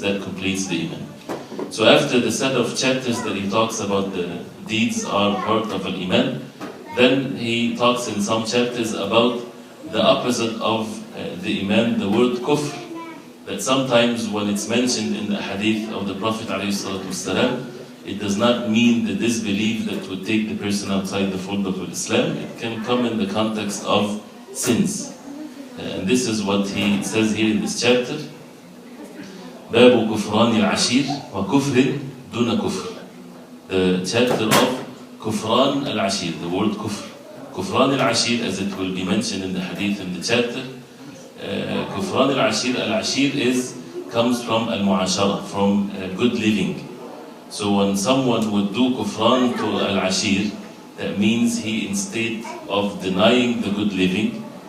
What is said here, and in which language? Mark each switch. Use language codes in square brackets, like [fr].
[en] That completes the Iman. So after the set of chapters that he talks about the deeds are part of al-Iman, then he talks in some chapters about the opposite of the Iman, the word kufr, that sometimes when it's mentioned in the Hadith of the Prophet ﷺ, it does not mean the disbelief that would take the person outside the fold of Islam. It can come in the context of sins. And this is what he says here in this chapter. [ar] باب كفران العشير وكفر دون كفر. [en] The chapter of كفران العشير, the word kufr. كفران العشير, as it will be mentioned in the hadith in the chapter. كفران العشير, al-ashir comes from al-mu'ashara, from good living. So when someone would do kufran to al-ashir, that means he in state of denying the good living.